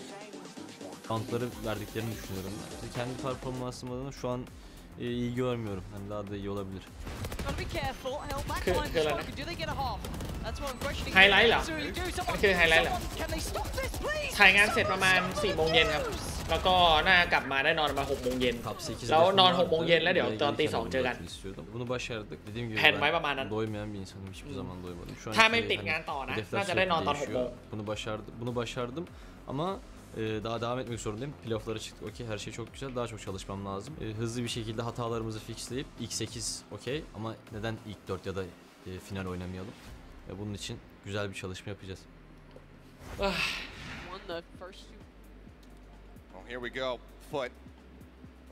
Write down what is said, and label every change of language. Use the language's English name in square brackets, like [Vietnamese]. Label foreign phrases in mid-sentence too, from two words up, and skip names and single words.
[Turkish] Roundları verdiklerini düşünüyorum. Kendi performansım adına şu an iyi görmüyorum. Hani daha da iyi olabilir. [Thai] คืออะไรนะไฮไลท์เหรอมันคือไฮไลท์เหรอถ่ายงานเสร็จประมาณ4 โมงเย็นครับแล้วก็น่ากลับมาได้นอนมา6 โมงเย็นแล้วนอน6 โมงเย็นแล้วเดี๋ยวตอนตี 2เจอกันแผนไว้ประมาณนั้นถ้าไม่ติดงานต่อนะน่าจะได้นอนตอน6 โมง [Turkish] Bunu başardım ama daha devam etmek zorundayım. Playoff'lara çıktık. Okey, her şey çok güzel. Daha çok çalışmam lazım. Hızlı bir şekilde hatalarımızı fixleyip ilk 8 okey ama neden ilk 4 ya da final oynamayalım? Bunun için güzel bir çalışma yapacağız. [English] Well, here we go. FUT